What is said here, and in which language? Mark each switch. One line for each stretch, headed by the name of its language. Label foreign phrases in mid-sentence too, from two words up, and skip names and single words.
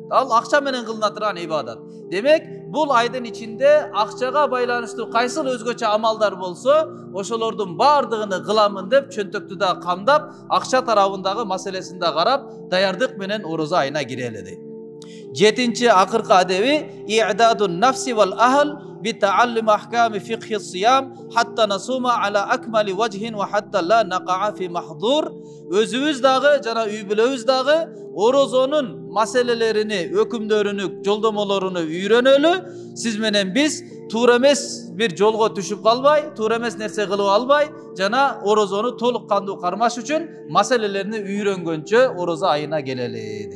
Kyrgyz: Ал акча менен кылына турган ибадат. Демек, бул айдын ичинде акчага байланыштуу кайсыл өзгөчө амалдар болсо, ошолордун баардыгын кыламын деп чөнтөктү да камдап, акча тарабындагы маселесин да карап, даярдык менен орозо айына кирели дейт. Жетинчи акыркы адеби
Arabic: إعداد النفس والأهل بتعلم أحكام فقه الصيام حتى نصوم على أكمل وجه وحتى لا نقع في محظور.
Kyrgyz: Өзүбүз дагы жана үй бүлөбүз дагы орозонун маселелерини, өкүмдөрүнү, жолдомолоруну үйрөнөлү. Сиз менен биз туура эмес бир жолго түшүп калбай, туура эмес нерсе кылып албай, жана орозону толук кандуу кармаш үчүн маселелерини үйрөнгөнчө орозо айына келели.